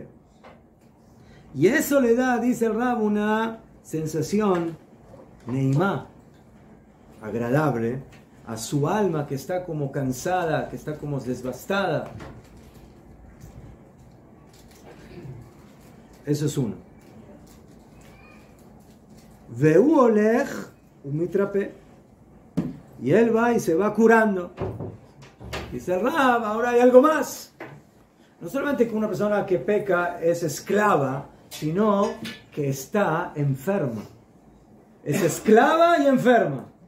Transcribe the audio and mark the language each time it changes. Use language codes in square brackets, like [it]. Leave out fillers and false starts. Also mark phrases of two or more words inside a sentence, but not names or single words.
[es] Y eso le da, dice el Rab, una sensación neimá, agradable, a su alma que está como cansada, que está como desbastada. Eso es uno. [he] והוא הולך ומתרפא. [es] Y él va y se va curando. Dice el Rab, ahora hay algo más. No solamente que una persona que peca es esclava, sino que está enferma. Es esclava y enferma.